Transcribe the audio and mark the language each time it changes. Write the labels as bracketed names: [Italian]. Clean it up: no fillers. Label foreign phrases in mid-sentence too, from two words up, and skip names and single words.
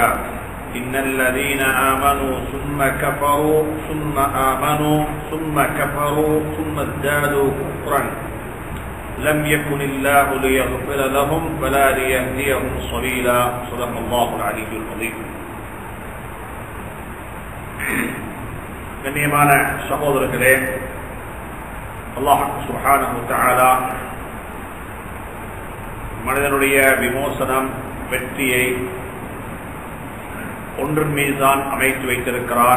[Arabic] إن الذين آمنوا ثم كفروا ثم آمنوا ثم كفروا ثم ازدادوا كفرا لم يكن الله ليغفر لهم ولا ليهديهم سبيلا. صدق الله العلي العظيم. [Tamil] கண்ணியமான சகோதரர்களே, [Arabic] الله سبحانه وتعالى [Tamil] மனிதனுடைய விமோசனம், வெற்றியை ஒன்றின் மீதுதான் அமைத்து வைத்திருக்கிறான்.